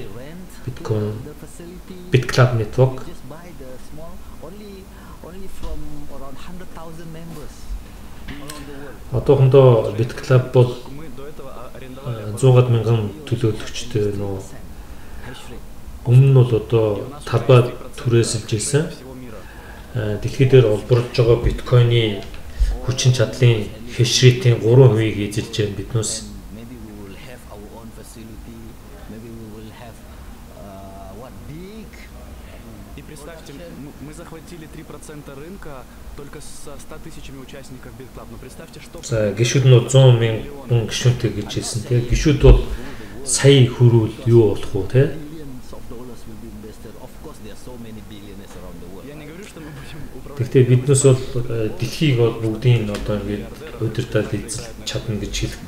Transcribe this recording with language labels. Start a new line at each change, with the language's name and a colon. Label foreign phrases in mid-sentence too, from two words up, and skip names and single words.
Mongolian: Биткойн BitClub network одоохондоо BitClub бол 100,000 төлөөлөгчтэй нөө өмнө нь бол одоо талбай түрээсэлж ирсэн. Дэлхийд дээр олборлож байгаа биткойны хүчин чадлын хэш рейтийн 3%-ийг эзэлж байгаа биднээс.
Russian: Мы захватили 3% рынка только с 100 тысячами участников BitClub. Но представьте, что...
Mongolian: За гишүүд нь 100 мянган гишүүнтэй гэж хэлсэн тийм. Гишүүд бол сая хүрүүл юу болох вэ тийм? Гэхдээ биднээс бол дэлхийг бол бүгдийн одоо ингээд удирдах эзэлж чадна гэж хэлэхгүй.